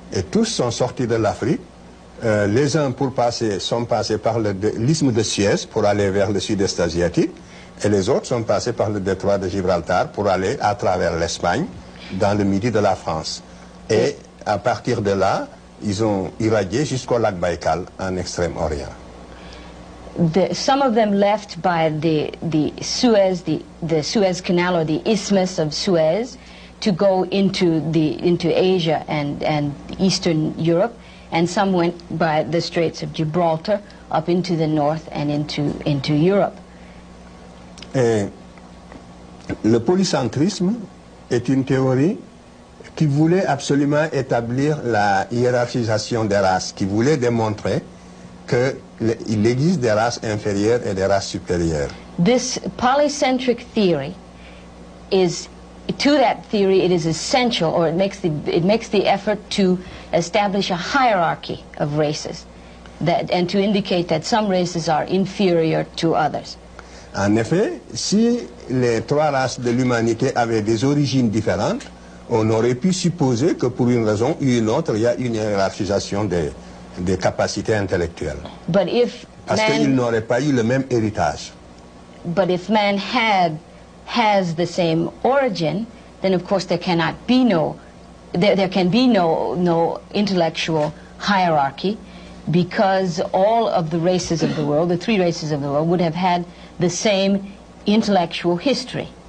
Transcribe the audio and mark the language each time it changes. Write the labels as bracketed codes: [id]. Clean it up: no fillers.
[fr] Et tous sont sortis de l'Afrique. Les uns sont passés par l'isthme de Suez pour aller vers le sud-est asiatique, et les autres sont passés par le détroit de Gibraltar pour aller à travers l'Espagne, dans le midi de la France. Et à partir de là, ils ont irradié jusqu'au lac Baïkal, en Extrême-Orient. [en] Some of them left by the Suez Canal, or the Isthmus of Suez, to go into Asia and Eastern Europe, and some went by the Straits of Gibraltar up into the north and into Europe. [fr] Et le polycentrisme est une théorie qui voulait absolument établir la hiérarchisation des races, qui voulait démontrer qu'il existe des races inférieures et des races supérieures. [en] This polycentric theory to that theory it is essential, or it makes the effort to establish a hierarchy of races. and to indicate that some races are inferior to others. [fr] En effet, si les trois races de l'humanité avaient des origines différentes, on aurait pu supposer que pour une raison ou une autre, il y a une hiérarchisation des capacités intellectuelles. [en] But if [fr] Parce qu'ils n'auraient pas eu le même héritage. [en] But if man has the same origin, then of course there cannot be there can be no intellectual hierarchy, because all of the races of the world, the three races of the world, would have had the same intellectual history.